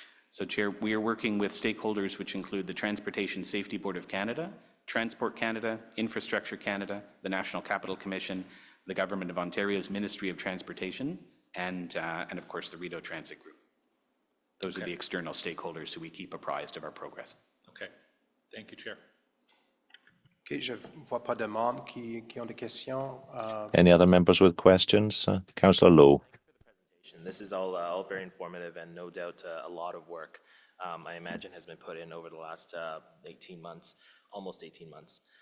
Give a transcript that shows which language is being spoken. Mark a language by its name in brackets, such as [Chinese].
[English] So, Chair, we are working with stakeholders which include the Transportation Safety Board of Canada, Transport Canada, Infrastructure Canada, the National Capital Commission, the Government of Ontario's Ministry of Transportation, and of course, the Rideau Transit Group. Those are the external stakeholders who we keep apprised of our progress. Okay, thank you, Chair. [French] Okay, je ne vois pas de membres qui ont des questions. [English] Any other members with questions? Councillor Lowe. This is all very informative and no doubt a lot of work, I imagine, has been put in over the last 18 months, almost 18 months.